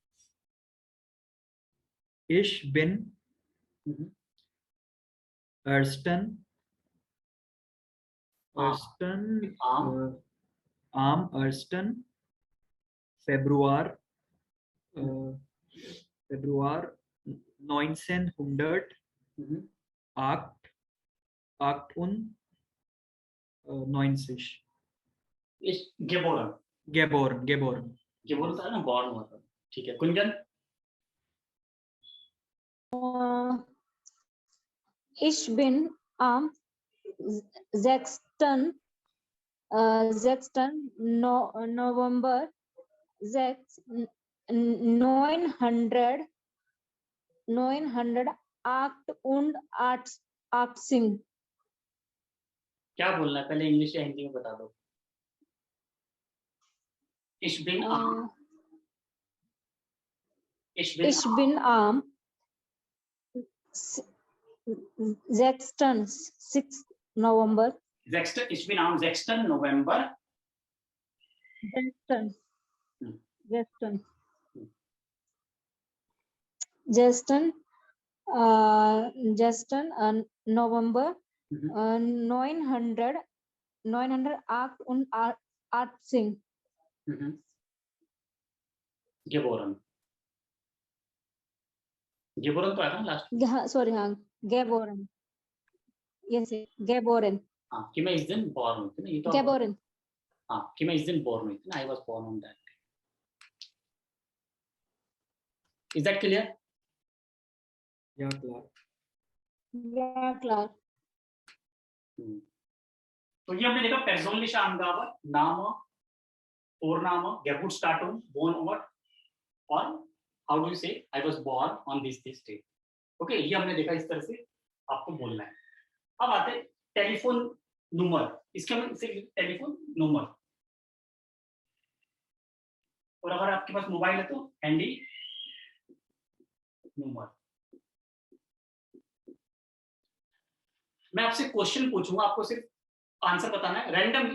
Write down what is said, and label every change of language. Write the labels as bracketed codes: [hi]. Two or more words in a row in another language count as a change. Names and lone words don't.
[de] Ich bin ersten ersten am ersten Februar Februar 1900 8 98 ist geboren, geboren, geboren, [hi] गेबोरन था ना, बॉर्न हुआ था, ठीक है। कुंजन, [de] Ich bin am 6. November 988. [hi] क्या बोलना है, पहले इंग्लिश या हिंदी में बता दो। [de] Ich bin am, ich bin am 6. November. Ich bin am 6. November 6. November 988. geboren, geboren [hi] तो आया था ना लास्ट। सॉरी, हाँ, [de] geboren. Yes, geboren. [hi] हाँ, कि मैं इस दिन बॉर्न हुई थी ना, ये तो [de] Geboren. [hi] हाँ, कि मैं इस दिन बॉर्न हुई थी ना, [en] I was born on that. Is that clear? [de] ja klar. Yeah, klar. [hi] तो ये हमने देखा [de] persönliche Angabe, Name, Vorname, Geburtsdatum, Wohnort [hi] और [en] how do you say I was born on this day. [hi] ओके, ये हमने देखा, इस तरह से आपको बोलना है. अब आते [en] telephone number. [hi] इसके हम इसे [en] telephone number. [hi] और अगर आपके पास मोबाइल है तो [de] Handy Nummer. [hi] मैं आपसे क्वेश्चन पूछूंगा, आपको सिर्फ आंसर बताना है रैंडमली.